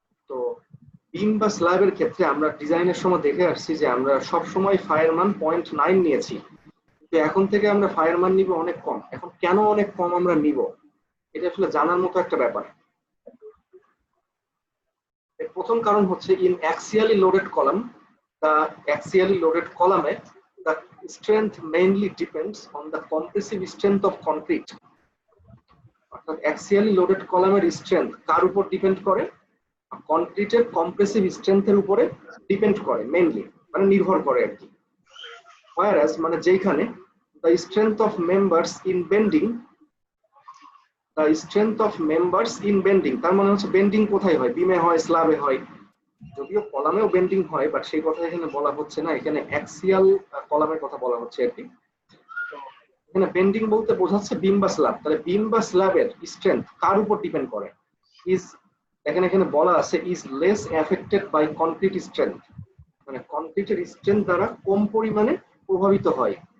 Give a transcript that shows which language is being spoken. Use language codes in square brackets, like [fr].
[bn] তো বিম বা স্ল্যাবের ক্ষেত্রে আমরা ডিজাইনের সময় দেখে আসছি যে আমরা সব সময় ফাই এর মান 0.9 নিয়েছি, তো এখন থেকে আমরা ফাই এর মান নিব অনেক কম। এখন কেন অনেক কম আমরা নিব, এটা আসলে জানার মতো একটা ব্যাপার। এর প্রথম কারণ হচ্ছে in অ্যাক্সিয়ালি loaded column, [en] the axially loaded column, the strength mainly depends on the compressive strength of concrete. [bn] অর্থাৎ অ্যাক্সিয়ালি লোডেড কলামের স্ট্রেংথ কার উপর ডিপেন্ড করে? কনক্রিটের কম্প্রেসিভ স্ট্রেংথের উপরে ডিপেন্ড করে, মেইনলি মানে নির্ভর করে আর কি। [en] whereas [bn] মানে যেখানে [en] the strength of members in bending, the strength of members in bending, [bn] তার মানে হচ্ছে বেন্ডিং কোথায় হয়? বিমে হয়, স্ল্যাবে হয়, যদিও কলামেও বেন্ডিং হয়, বাট সেই কথা এখানে বলা হচ্ছে না, এখানে অ্যাক্সিয়াল কলামের কথা বলা হচ্ছে আর কি। এখানে বেন্ডিং বলতে বোঝাচ্ছে বিম বা স্ল্যাব। তাহলে বিম বা স্ল্যাবের স্ট্রেংথ কার উপর ডিপেন্ড করে? ইজ, দেখেন এখানে বলা আছে [en] is less affected by concrete strength, [bn] মানে কনক্রিটের স্ট্রেংথ দ্বারা কম পরিমাণে প্রভাবিত হয়।